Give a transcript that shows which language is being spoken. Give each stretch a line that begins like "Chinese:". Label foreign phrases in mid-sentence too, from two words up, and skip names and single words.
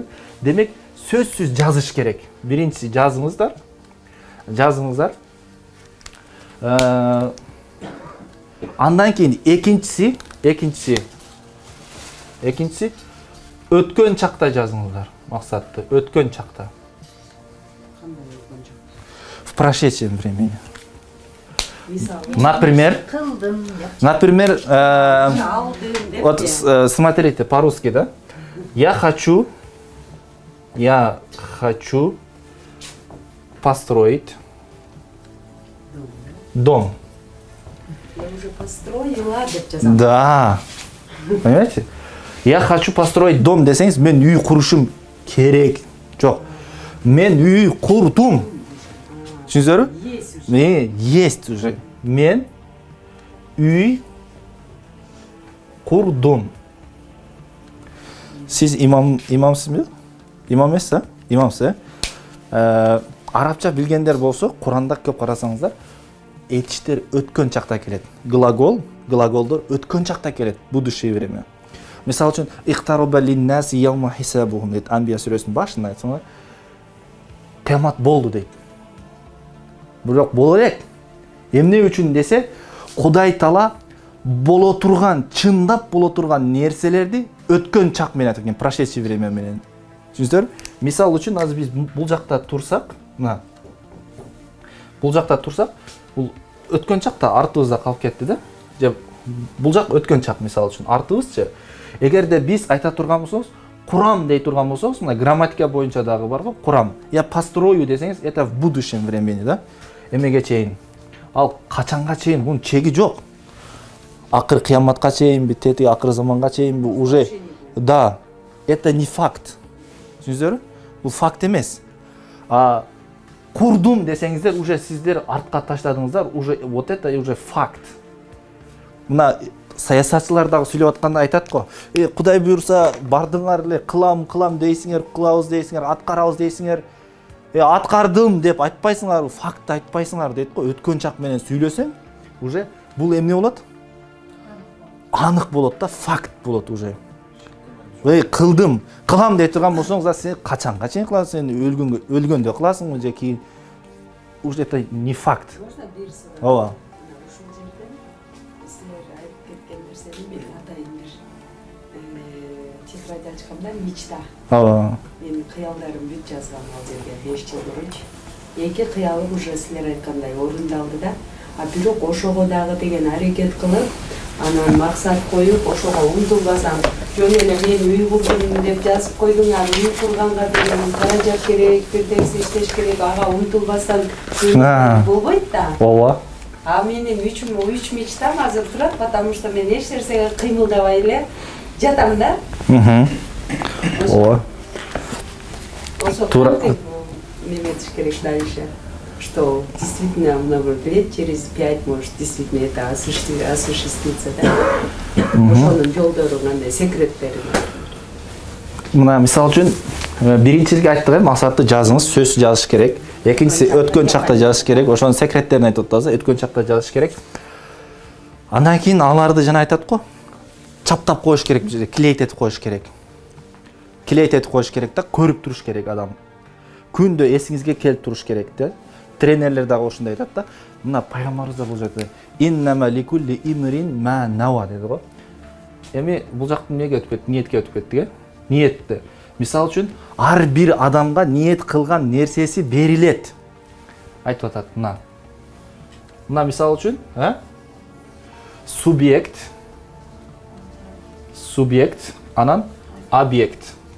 Kyrgyz: Демек сөзсүз жазыш керек. Биринчиси жазыңыздар. Жазыңыздар. Андан кийин экинчиси өткөн чакта жазыңыздар. Максатты өткөн чакта.
Russian: В прошедшем времени. Например, вот смотрите по-русски, да? Я хочу построить дом. Я уже построила,
Kyrgyz: деп жазам. Да.
Russian: Понимаете? Я хочу построить дом
Kyrgyz: десеңиз, мен үй курушум керек. Жок. Мен үй курдум. Түшүнүздөр?
Russian: Есть уже.
Kyrgyz: Мен үй курдум. Сиз имамсызбы? Имам эмес, а? Имамсыз, арабча билгендер болсо, Куранда көп карасаңыздар, этиштер өткөн чакта келет. Глаголдор өткөн чакта келет.
Russian: Будущее время.
Kyrgyz: Мисалы үчүн,
Arabic: اقترب للناس يوم حسابهم
Kyrgyz: дейт. Анбия сүрөсүнүн башында айтсаңар, кыямат болду дейт. Бирок боло элек. Эмне үчүн десе, Кудай Таала боло турган, чындап боло турган нерселерди өткөн чак менен айтат экен,
Russian: прошедший время
Kyrgyz: менен. Түшүнүздөр? Мисал үчүн азыр биз бул жакта турсак, мына. Бул жакта турсак, бул өткөн чакта артыбызда калып кетти да. Же бул жак өткөн чак мисал үчүн, артыбызчы. Эгерде биз айта турган болсоңуз, курам дей турган болсоңуз, мына грамматика боюнча дагы бар го, курам.
Russian: Я построю десеңиз, это в будущем времени, да?
Kyrgyz: Эмеге чейин. Ал качанга чейин бунун чеги жок. Акыр кыяматка чейинби, тети акыр заманга чейинби уже.
Russian: Да, это не факт.
Kyrgyz: Түшүнүздөр? Бул факт эмес. Курдум десеңиздер, уже сиздер артка таштадыңыздар,
Russian: уже вот это уже факт.
Kyrgyz: Мына саясатчылар дагы сүйлөп атканда айтат го. Кудай буйрса бардыңар эле, кылам дейсиңер, кылабыз дейсиңер, аткарабыз дейсиңер. Аткардым деп айтпайсыңар, факт айтпайсыңар дейт го. Өткөн чак менен сүйлөсөң, уже бул эмне болот? Анык болот да, факт болот уже. Кылдым, кылам дей турган болсоңуз, сен качанга чейин кыласың? Сен өлгөндө кыласыңбы же кийин?
Russian: Уже это не факт.
Kyrgyz: Можно бир суроо? Ооба. Ушул жерден силер айтып кеткен нерсени мен атайын бир тетрадь ачканда мечта. Ооба. Менин кыялдарым бүт жазгам ал жерге 5 жыл мурунчу. Эки кыялым уже силер айткандай орундалды да. Бирок ошого дагы деген аракет кылып, анан максат коюп, ошого умтулбасам, жөн эле мен үй курдум деп жазып койдуң, аны үй курганга деген каражат керек, бир нерсе иштеш керек, ага умтулбастан болбойт да. Ооба. А менин үч мечтам азыр турат,
Russian: потому что
Kyrgyz: мен эч нерсеге кыймылдабай эле жатам да. Ооба. Тура неметиш керек дальше.
Russian: Что действительно много лет, через 5, может, действительно это осуществится, да?
Kyrgyz: Ошонун жолдору кандай секреттери бар? Мына мисал үчүн Биринчиси айттык, максатты жазыңыз, сөз жазыш керек. Экинчиси өткөн чакта жазыш керек. Ошонун секреттерин айтып атабыз, өткөн чакта жазыш керек. Андан кийин аларды жана айтат го, чаптап коюш керек, клейт этип коюш керек. Клейт этип коюш керек да, көрүп туруш керек адам. Күндө эсиңизге келип туруш керек да. Тренерлер дагы ошондой айтат да. Мына пайгамбарыбыз да бул жерде
Arabic: إنما لكل امرئ ما نوى
Kyrgyz: деди го. Эми бул жактан эмнеге өтүп кетти? Ниетке өтүп кеттик, э? Ниетти. Мисал үчүн, ар бир адамга ниет кылган нерсеси берилет. Айтып атат мына. Мына мисал үчүн, субъект, анан объект.